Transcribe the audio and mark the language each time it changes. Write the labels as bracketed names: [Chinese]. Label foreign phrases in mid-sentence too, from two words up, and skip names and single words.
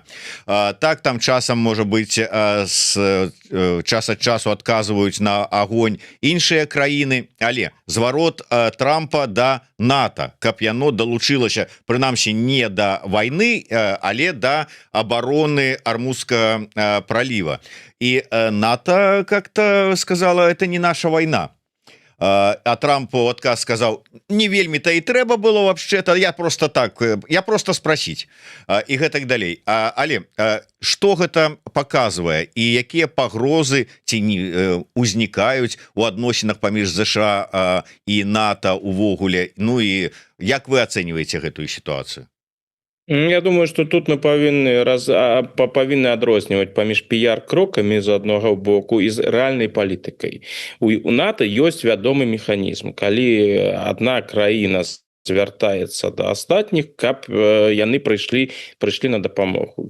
[Belarusian] Так, там часам, можа быць, з час ад часу адказваюць на агонь іншыя краіны, але зварот Трампа да НАТО, каб яно далучылася, прынамсі, не да вайны, але да абароны Армузскага праліва. [Russian] И НАТО как-то сказала, это не наша война. А Трампу отказ сказал, не [Belarusian] вельмі-то и трэба было [Russian] вообще-то, я просто спросить. [Belarusian] И гэтак далей. Але что гэта показывае и якія пагрозы ці не узнікаюць у адносінах паміж ЗША и НАТО увогуле? Ну и як вы ацэньваеце гэтую ситуацию? [Russian] Я думаю, что тут [Belarusian] мы павінны адрозніваць паміж піяр-крокамі з аднаго боку і з рэальнай палітыкай. У НАТО ёсць вядомы механізм, калі адна краіна звяртаецца да астатніх, каб яны прыйшлі на дапамогу.